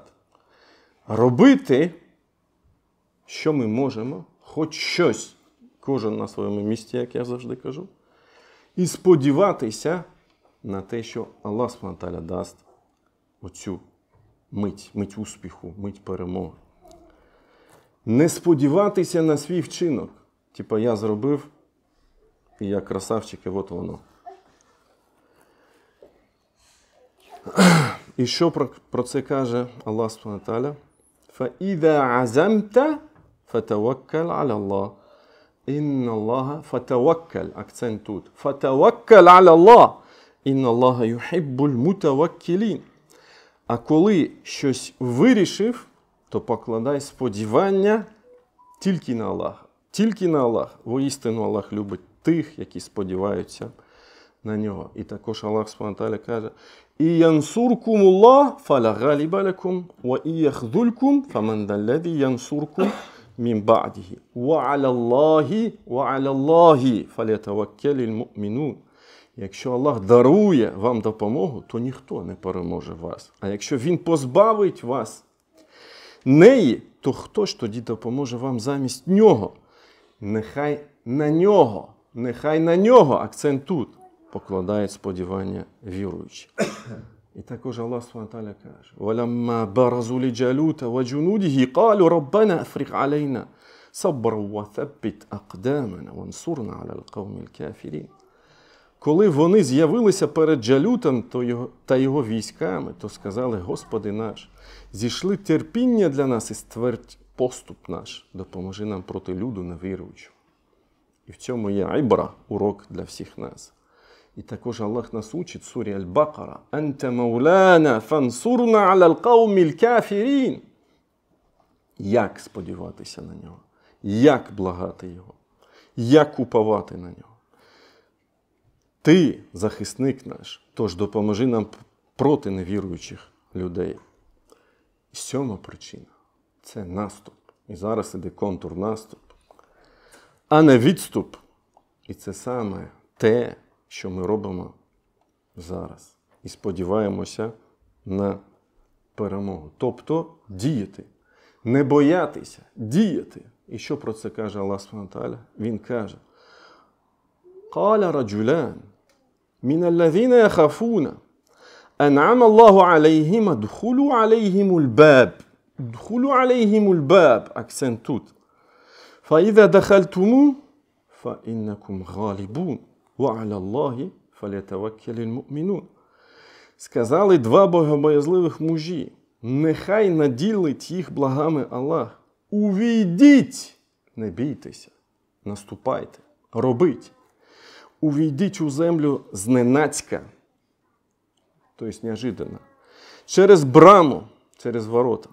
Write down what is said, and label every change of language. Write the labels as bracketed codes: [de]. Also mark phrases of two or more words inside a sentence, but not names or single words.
[uk] Робити, що ми можемо, хоч щось, кожен на своєму місці, як я завжди кажу, і сподіватися на те, що Аллах [ar] سبحانه وتعالى [uk] дасть оцю мить успіху, мить перемоги. Не сподіватися на свій вчинок. Типа я зробив, і я красавчик, і от воно. І що про це каже Аллах [ar] سبحانه وتعالى? فَإِذَا عَزَمْتَ فَتَوَكَّلْ عَلَى اللَّهِ إِنَّ اللَّهَ فَتَوَكَّلْ. [uk] Акцент тут. [ar] فَتَوَكَّلْ عَلَى اللَّهِ إِنَّ اللَّهَ يُحِبُّ الْمُتَوَكِّلِينَ. [uk] А коли щось вирішив, то покладай сподівання тільки на Аллаха. Тільки на Аллаха. Воістину Аллах любить тих, які сподіваються на нього. І також Аллах [ar] سبحانه وتعالى каже: «وإن ينصركم الله فلا غالب لكم وإن يخذلكم فمن ذا الذي ينصركم من بعده. وعلى الله فليتوكل المؤمنون». [uk] Якщо Аллах дарує вам допомогу, то ніхто не переможе вас. А якщо Він позбавить вас неї, то хто ж тоді допоможе вам замість нього? Нехай на нього, нехай на нього, акцент тут, покладають сподівання віруючі. І також Аллах [ar] سبحانه وتعالى [uk] каже: [ar] «ولما برزوا لجالوت وجنوده قالوا ربنا أفرغ علينا صبرا وثبت أقدامنا وانصرنا على القوم الكافرين». [uk] Коли вони з'явилися перед Джалютом та його військами, то сказали: «Господи наш, зійшли терпіння для нас і ствердь поступ наш, допоможи нам проти люду невіруючого». І в цьому є ібра, урок для всіх нас. І також Аллах нас учить в сурі Аль-Бакара: [ar] «أنت مولانا فانصرنا على القوم الكافرين». [uk] Як сподіватися на нього? Як благати його? Як уповати на нього? Ти захисник наш, тож допоможи нам проти невіруючих людей. І 7 причина – це наступ. І зараз іде контур наступ, а не відступ. І це саме те, що ми робимо зараз. І сподіваємося на перемогу. Тобто діяти. Не боятися, діяти. І що про це каже Аллах [ar] سبحانه وتعالى? [uk] Він каже: [ar] قال رجلان من الذين يخافون أنعم الله عليهم ادخلوا عليهم الباب [uk] акцент тут. [ar] فإذا دخلتموه فإنكم غالبون وعلى الله فليتوكل المؤمنون. [uk] Сказали 2 богобоязливих мужі: нехай наділить їх благами Аллах. Увійдіть, не бійтеся, наступайте, робіть. Увійдіть у землю зненацька, тобто неожиданно, через браму, через ворота.